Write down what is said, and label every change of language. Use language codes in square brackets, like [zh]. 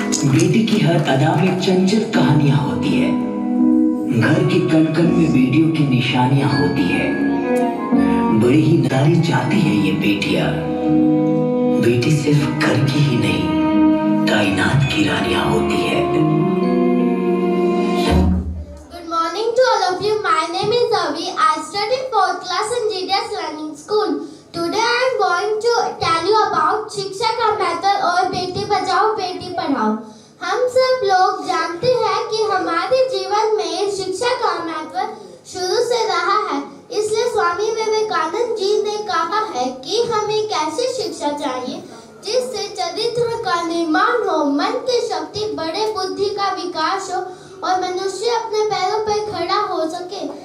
[hi] बेटी की हर अदा में चंचल कहानियां होती है, घर के कण कण में बेटियों की निशानियां होती है। बड़ी ही नदारी चाहती है ये बेटियां। बेटी सिर्फ घर की ही नहीं, कायनात की रानियां होती है। [en] Good morning to all of you. My name is Avi. I study 4th class in GDS Learning School. Today I am going to tell you about [hi] शिक्षा का महत्व और बेटी बचाओ बेटी पढ़ाओ। हम सब लोग जानते हैं कि हमारे जीवन में शिक्षा का महत्व शुरू से रहा है। इसलिए स्वामी विवेकानंद जी ने कहा है कि हमें कैसी शिक्षा चाहिए जिससे चरित्र का निर्माण हो, मन की शक्ति बढ़े, बुद्धि का विकास हो और मनुष्य अपने पैरों पर खड़ा हो सके।